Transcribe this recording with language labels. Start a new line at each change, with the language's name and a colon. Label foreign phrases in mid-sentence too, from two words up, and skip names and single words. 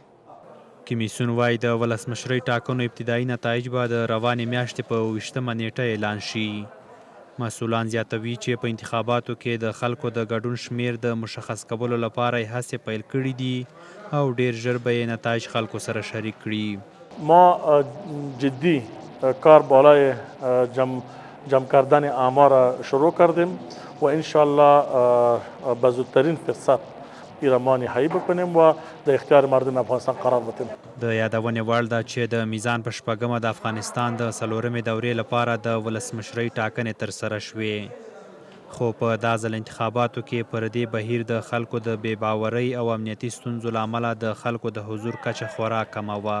Pashto: کمیسیون وایي د ولسمشرۍ ټاکنو ابتدایي نتایج به د روانې میاشتې په 28 نیټه اعلان شي. مسؤلان زیاتوي چې په انتخاباتو کې د خلکو د ګډون شمیر د مشخص کولو لپاره یې هڅې پیل کړي دي او ډیر ژر به یې نتایج خلکو سره شریک کړي.
Persian: ما جدی کار بالای جمع کردن آمار شروع کردیم و انشالله به زودترین فرصت ما نهایی بکنیم و د اختیار مردم افغانستان قرار بدیم.
Pashto: د یادونې وړ ده چې د میزان په 6مه د افغانستان د 4مې دورې لپاره د ولسمشرۍ ټاکنې ترسره شوې خو په دا ځل انتخاباتو کې پر دې بهیر د خلکو د بې باورۍ او امنیتي ستونزو له امله د خلکو د حضور کچه خورا کمه وه.